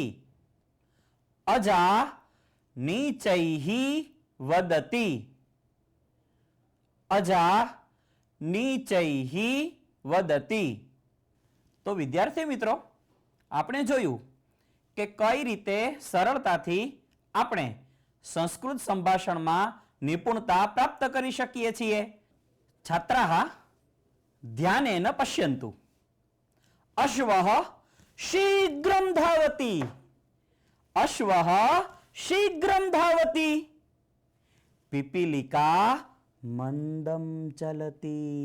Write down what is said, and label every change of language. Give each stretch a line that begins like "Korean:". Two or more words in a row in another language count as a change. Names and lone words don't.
Sanskrit: अजा नीचैः वदति. अजा नीचैः वदति.
Gujarati: તો વિદ્યાર્થી મિત્રો, આપણે જોયું કે કઈ રીતે સરળતાથી આપણે સંસ્કૃત સંભાષણમાં નિપુણતા પ્રાપ્ત કરી શકીએ છીએ.
Sanskrit: છાત્રાः ध्यानेन पश्यन्तु. अश्वः शीघ्रं धावति. अश्वः शीघ्रं धावति. पिपीलिका मंदं चलति.